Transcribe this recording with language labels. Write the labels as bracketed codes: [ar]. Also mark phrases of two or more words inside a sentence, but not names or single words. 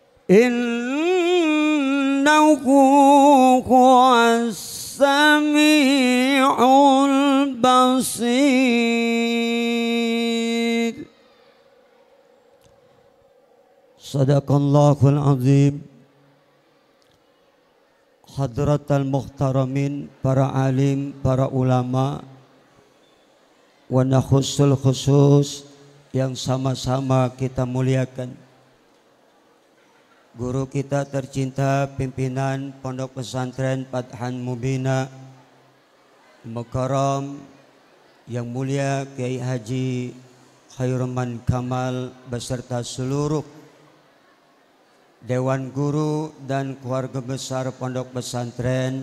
[ar] إنه هو السميع البصير. صدق الله العظيم. حضرات المحترمين, [id] para alim, para ulama, [ar] ونخص بالخصوص [id] yang sama-sama kita muliakan. Guru kita tercinta, pimpinan Pondok Pesantren Fathan Mubina Mukarram yang mulia Kiai Haji Khairman Kamal beserta seluruh Dewan Guru dan keluarga besar Pondok Pesantren.